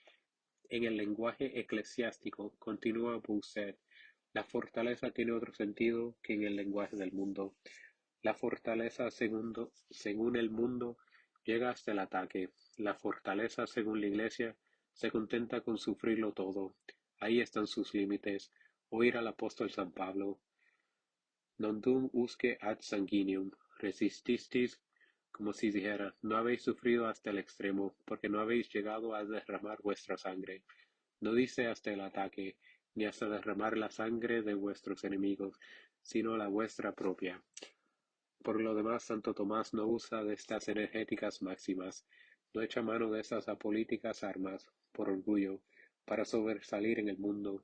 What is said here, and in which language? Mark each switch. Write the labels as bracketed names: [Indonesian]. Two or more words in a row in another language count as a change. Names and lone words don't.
[Spanish] En el lenguaje eclesiástico, continúa Bousset, la fortaleza tiene otro sentido que en el lenguaje del mundo. La fortaleza, según el mundo, llega hasta el ataque. La fortaleza, según la Iglesia, se contenta con sufrirlo todo. Ahí están sus límites. Oír al apóstol San Pablo: [Latin] Non dum usque ad sanguineum resististeis, [Spanish] como si dijera, no habéis sufrido hasta el extremo, porque no habéis llegado a derramar vuestra sangre. No dice hasta el ataque, ni hasta derramar la sangre de vuestros enemigos, sino la vuestra propia. Por lo demás, Santo Tomás no usa de estas energéticas máximas, no echa mano de esas apolíticas armas, por orgullo, para sobresalir en el mundo.